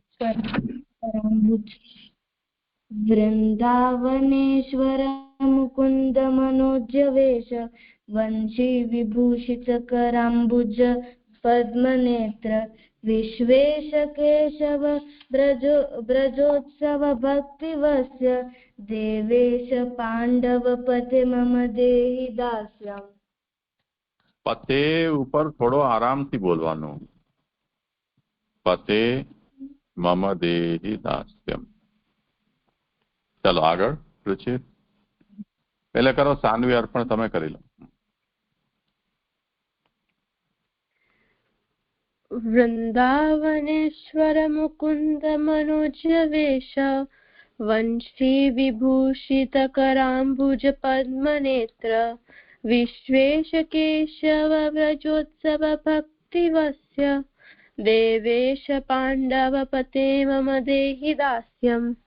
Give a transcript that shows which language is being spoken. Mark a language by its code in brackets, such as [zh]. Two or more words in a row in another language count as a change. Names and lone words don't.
[sa] वृंदावनेश्वर मुकुंद मनोज्ञ वेश वंशी विभूषित कराम्बुज पद्मनेत्र विश्वेश केशव ब्रजोत्सव भक्तिवस्य देवेश पांडवपते मम देहि दास्यम्। [gu] પતે ઉપર થોડો આરામથી બોલવાનું. [sa] પતે મમ દેહિ દાસ્યમ. [gu] ચાલો આગળ રુચિર. પહેલા કરો સાન્વી અર્પણ, તમે કરી લો. [sa] વૃંદાવનેશ્વર મુકુંદ મનોજ વેશ વંશી વિભૂષિત કરાંબુજ પદ્મનેત્ર વિશ્વેશ કેશવ વ્રજોત્સવ ભક્તિવસ્ય દેવેશ પાંડવ પતે મમ દેહિ દાસ્યમ.